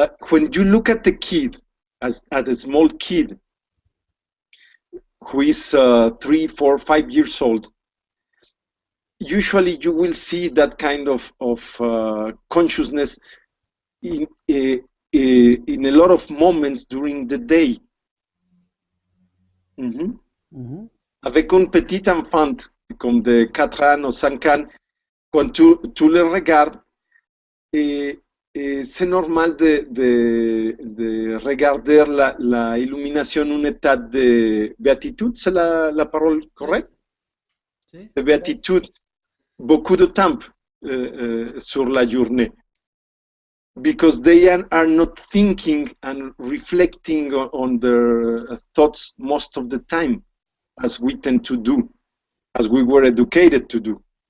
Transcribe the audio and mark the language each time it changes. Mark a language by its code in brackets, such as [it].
[en] When you look at the kid, at a small kid who is 3, 4, 5 years old, usually you will see that kind of consciousness in a lot of moments during the day. Mm-hmm. Mhm. [fr] Avec un petit enfant comme de 4 ans ou 5 ans, quand tu le regardes, c'est normal de regarder la illumination en état de béatitude, c'est la parole Si, correcte? si, De correct. béatitude, beaucoup de temps sur la journée. [en] Because they are not thinking and reflecting on their thoughts most of the time, as we tend to do, as we were educated to do.